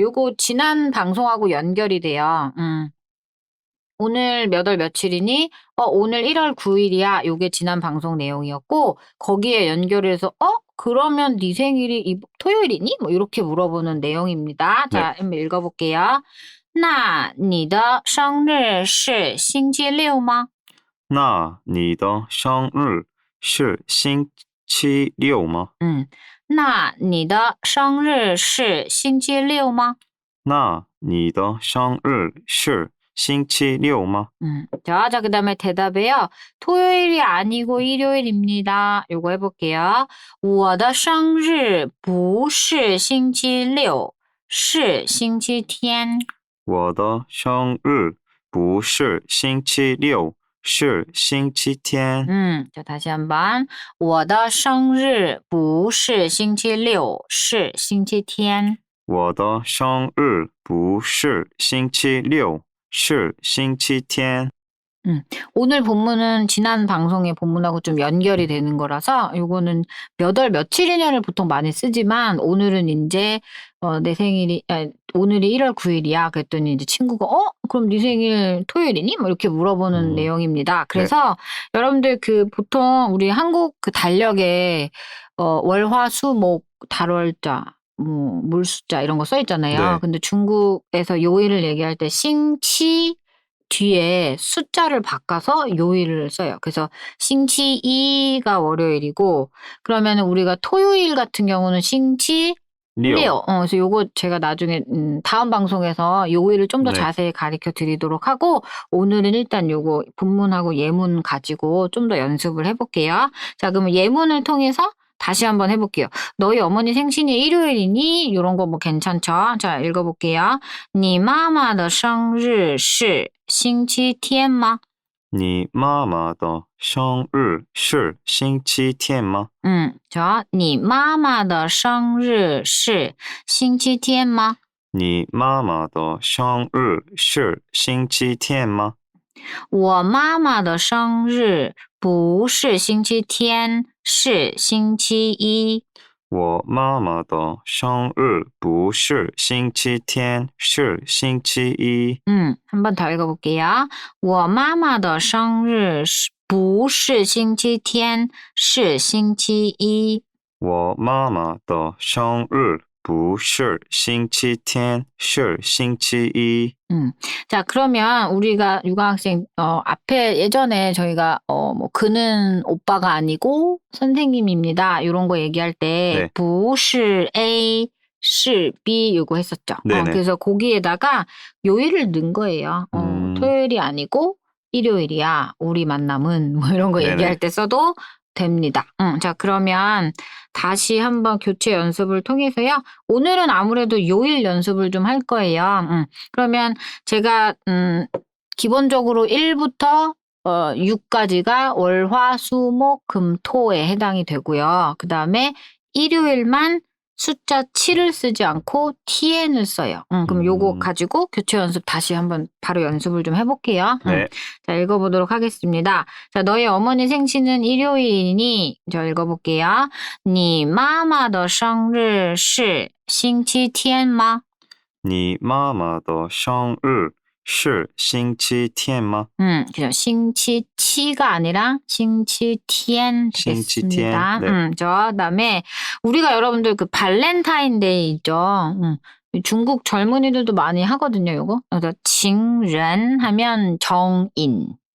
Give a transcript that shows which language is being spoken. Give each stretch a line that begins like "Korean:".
Korean: 요거 지난 방송하고 연결이 돼요. 오늘 몇 월 며칠이니? 오늘 1월 9일이야. 요게 지난 방송 내용이었고 거기에 연결해서 그러면 네 생일이 토요일이니? 뭐 이렇게 물어보는 내용입니다. 자, 한번 읽어볼게요.
Chinese: 那你的生日是星期六吗? 那你的生日是星期六吗? 那你的生日是星期六吗? 那你的生日是星期六吗?
Korean: 자, 그 다음에 대답에요. 토요일이 아니고 일요일입니다. 요거 해볼게요.
Chinese: 我的生日不是星期六,是星期天. 我的生日不是星期六,是星期天.
Korean: 자, 다시 한번.
Chinese: 我的生日不是星期六,是星期天. 我的生日不是星期六,是星期天.
Korean: 오늘 본문은 지난 방송의 본문하고 좀 연결이 되는 거라서 요거는 몇 월 며칠이냐를 보통 많이 쓰지만 오늘은 이제 내 생일이 오늘이 1월 9일이야 그랬더니 이제 친구가 그럼 네 생일 토요일이니? 뭐 이렇게 물어보는 내용입니다. 그래서 여러분들 그 보통 우리 한국 그 달력에 월화수목 달월자 뭐 물숫자 이런 거 써 있잖아요. 네. 근데 중국에서 요일을 얘기할 때 싱치 뒤에 숫자를 바꿔서 요일을 써요. 그래서 싱치2가 월요일이고 그러면 우리가 토요일 같은 경우는 싱치 6. 그래서 요거 제가 나중에 다음 방송에서 요일을 좀 더 네. 자세히 가르쳐 드리도록 하고 오늘은 일단 요거 본문하고 예문 가지고 좀 더 연습을 해볼게요. 자, 그러면 예문을 통해서 다시 한번 해볼게요. 너희 어머니 생신이 일요일이니? 이런 거 뭐 괜찮죠? 자, 읽어볼게요.
Chinese: 你妈妈的生日是星期天吗? 你妈妈的生日是星期天吗？ 자, 你妈妈的生日是星期天吗? 你妈妈的生日是星期天吗？我妈妈的生日不是星期天，是星期一。我妈妈的生日不是星期天，是星期一。
Korean: 한 번 더 읽어볼게요.
Chinese: 我妈妈的生日不是星期天，是星期一。我妈妈的生日不是星期天，是星期一。
Korean: 자, 그러면 우리가 육아학생, 앞에 예전에 저희가, 뭐, 그는 오빠가 아니고 선생님입니다. 이런 거 얘기할 때, 네.
Chinese: 不是 A, 是 B
Korean: 요거 했었죠. 네네. 그래서 거기에다가 요일을 넣은 거예요. 토요일이 아니고 일요일이야. 우리 만남은 뭐 이런 거 네네. 얘기할 때 써도 됩니다. 자, 그러면 다시 한번 교체 연습을 통해서요. 오늘은 아무래도 요일 연습을 좀 할 거예요. 그러면 제가 기본적으로 1부터 6까지가 월, 화, 수, 목, 금, 토에 해당이 되고요. 그 다음에 일요일만 숫자 7을 쓰지 않고 TN을 써요. 그럼 요거 가지고 교체 연습 다시 한번 바로 연습을 좀 해볼게요. 네. 자, 읽어보도록 하겠습니다. 자, 너희 어머니 생신은 일요일이니, 저 읽어볼게요.
Chinese: 你妈妈的生日是星期天吗? 你妈妈的生日是星期天吗?
Korean: 그죠. 星期七가 아니라 星期天 되겠습니다. 네. 저 다음에 우리가 여러분들 그 발렌타인데이 있죠. 중국 젊은이들도 많이 하거든요, 요거. 그래서 징ren 하면 정인.